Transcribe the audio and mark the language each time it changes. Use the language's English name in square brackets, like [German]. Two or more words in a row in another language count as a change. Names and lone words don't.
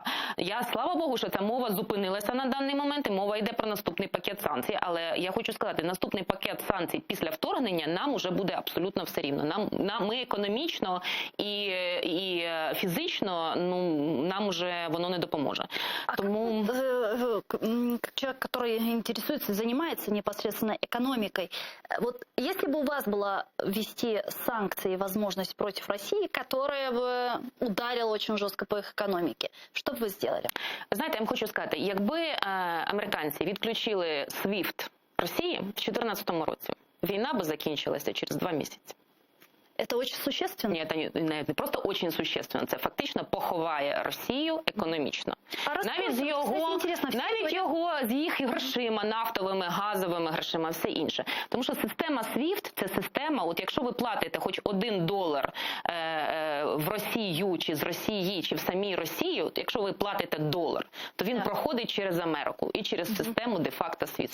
[Ukrainian] Слава Богу, що ця мова зупинилася на даний момент, і мова йде про наступний пакет санкцій. Але я хочу сказати, наступний пакет санкцій після вторгнення нам уже буде абсолютно все рівно. Ми економічно і фізично, нам уже воно не допоможе. Тому... [Russian] Как человек, который интересуется, занимается непосредственно экономикой, вот если бы у вас была ввести санкции, возможность против России, которое бы ударило очень жестко по их экономике. Что бы вы сделали? [Ukrainian] Знаєте, я вам хочу сказати, якби американці відключили SWIFT Росії в 2014 році, війна би закінчилася через 2 місяці. [Russian] Это очень существенно? [Ukrainian] Ні, це не просто дуже существенно, це фактично поховає Росію економічно. Навіть з їх грошима, нафтовими, газовими грошима, все інше. Тому що система SWIFT – це система, от якщо ви платите хоч $1 в Росію, чи з Росії, чи в самій Росії, от якщо ви платите $1, то він проходить через Америку і через систему де-факто SWIFT.